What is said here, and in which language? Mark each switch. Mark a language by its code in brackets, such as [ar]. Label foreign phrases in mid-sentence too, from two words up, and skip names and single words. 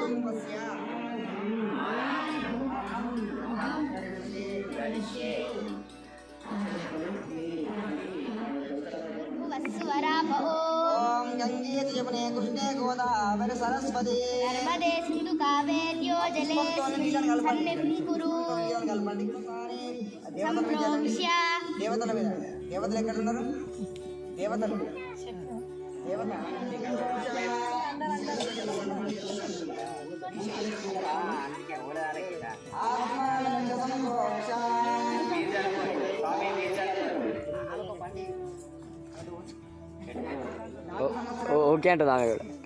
[sa] ओम गंगे यमुने कृष्णे गोदावरी सरस्वती नर्मदे सिंधु कावेर्यो जले सन्निधिं कुरु సంప్రోక్ష్య [te] దేవతల మీద దేవతలు ఎక్కడ ఉన్నారు దేవతలు దేవత ఓకే అంట దాని కూడా